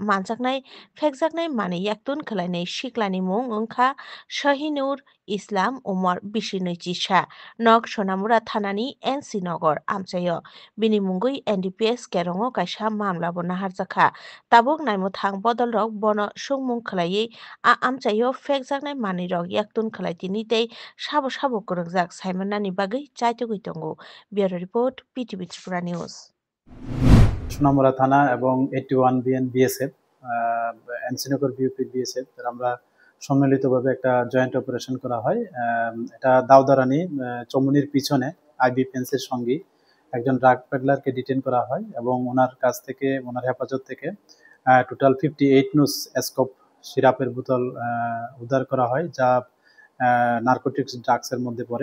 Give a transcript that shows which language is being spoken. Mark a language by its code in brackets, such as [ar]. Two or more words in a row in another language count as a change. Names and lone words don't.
[trp] Manjaknai Fexaknai Mani Yaktun Kalane Shiklani Mung Unka Shahinur Islam Umar Bishinui Chisha Nok Sonamura Thanani NC Nogor Amchayo Bini Mungui NDPS Kerongo Kaisha Mamla Bonaharzaka Tabuk Naimuthang Bodol Rock Bono Shungmung Kalaye A Amchayo Fexaknai Mani Rock Yaktun Kalaitini Day Shabo Shabo Kuruzak Simon Nani Bagi Chaitugitongo [en] Bureau Report [trp] PTV Tripura News. [bn] সোনামুড়া থানা এবং 81 বিএন বিএসএফ এনসিনগর বিউপি বিএসএফ আমরা সম্মিলিতভাবে একটা [en] joint operation [bn] করা হয়। এটা দাউদারানি চমুনির পিছনে [en] IB fence [bn] সঙ্গে একজন [en] drug peddler [bn] ডিটেইন করা হয় এবং ওনার কাছ থেকে ওনার হেফাজত থেকে টোটাল 58 নুস এসকোপ সিরাপের বোতল উদ্ধার করা হয়, যা [en] narcotics drugs [bn] মধ্যে পড়ে।